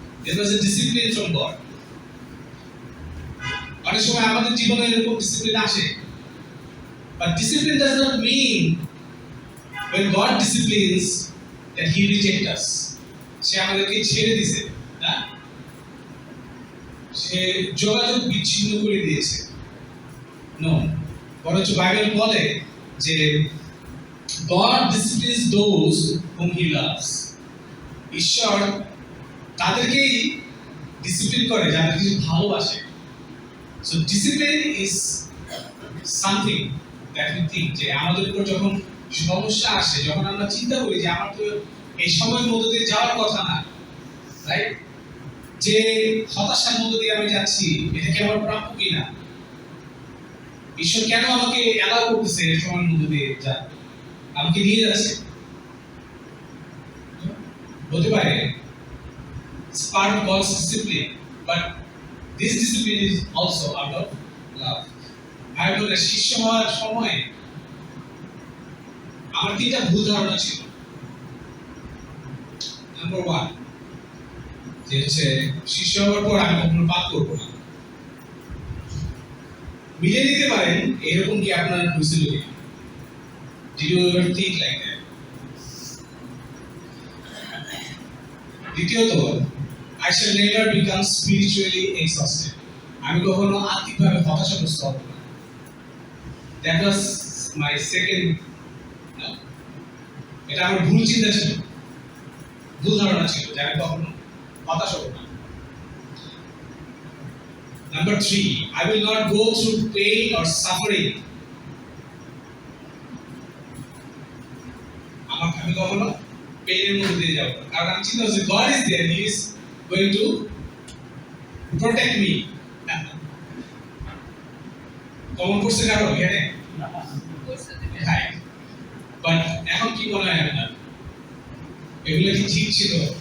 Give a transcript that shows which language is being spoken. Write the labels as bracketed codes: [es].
[en] It was a discipline from God. [bn] অনেক সময় আমাদের জীবনে এরকম ডিসিপ্লিন আসে, [en] but discipline does not mean when God disciplines that he rejects us. [bn] সে আমাদেরকে ছেড়ে দিয়েছে না, সে যোগাযোগ বিচ্ছিন্ন করে দিয়েছে। [en] no, [bn] বরঞ্চ বাইবেল বলে যে [en] God disciplines those whom he loves. [bn] ঈশ্বর তাদেরকেই ডিসিপ্লিন করে যাদেরকে ভালোবাসে। [en] So discipline is something that we think [bn] যে আমাদের উপর যখন সমস্যা আসে, যখন আমরা চিন্তা করি যে আমার তো এই সময়ের মধ্যে দিয়ে যাওয়ার কথা না, রাইট, যে হতাশার মধ্যে দিয়ে আমি যাচ্ছি, এটা কি আমার প্রাপ্য কিনা, ঈশ্বর কেন আমাকে অ্যালাউ করতেছে এই সময়ের মধ্যে দিয়ে যা আমাকে নিয়ে যাচ্ছে। হতে পারে [en] it's part of God's discipline, but this discipline is also out of love. [bn] বাইবেলে শিষ্য হওয়ার সময় আমার তিনটা ভুল ধারণা ছিল। নাম্বার 1 যে হচ্ছে শিষ্য হওয়ার পর আমি কখনো পাপ করবো না। মিলে নিতে পারেন এরকম কি আপনার হয়েছিল কি? [en] Did you ever think like that? দ্বিতীয়ত, I shall never become spiritually exhausted. [bn] আমি কখনো আত্মিকভাবে হতাশাগ্রস্ত হব না। [en] That was my second. [bn] এটা আমার ভুল চিন্তা ছিল, ভুল ধারণা ছিল যে আমি কখনো হতাশ হব না। [en] Number 3, I will not go through pain or suffering. [bn] আমি কখনো পেইনের মধ্যে দিয়ে যাব না, কারণ আমি চিন্তা করছি [en] God is there, he is going to protect me. [bn] Common করছে কারো এখানে? Right. But এখন কি মনে হয় আপনার এগুলো কি ঠিক ছিল?